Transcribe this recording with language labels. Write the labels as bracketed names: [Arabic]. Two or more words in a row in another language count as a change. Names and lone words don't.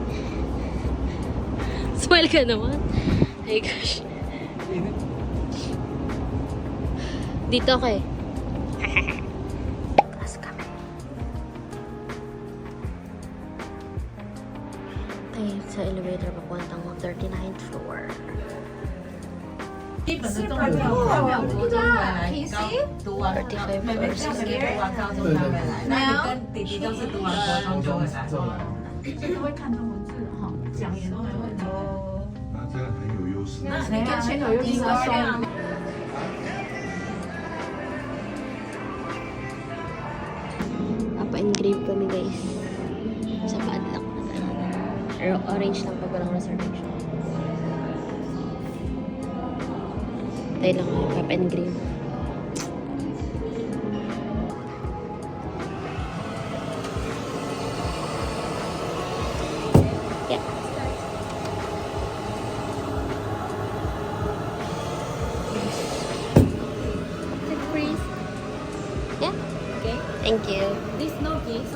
[Filipino] Smile ka naman. Ay gosh. Dito kay. Taas kami. Tayo sa elevator papuntang 39th floor. [Chinese] 基本的中国他没有国中回来，读完妹妹就是读完高中才回来，那你跟弟弟都是读完国中就回来。就是会看中文字哈，讲也都没问题。那这样很有优势。那你跟前头又是个双语。 [Filipino] Papa-engrave kami guys. Sa padlock na gano'n. Pero orange lang pag walang reservation. Tayo lang yung papa-engrave. [English] Yeah. Take freeze. Yeah. Okay. Thank you. This no key, so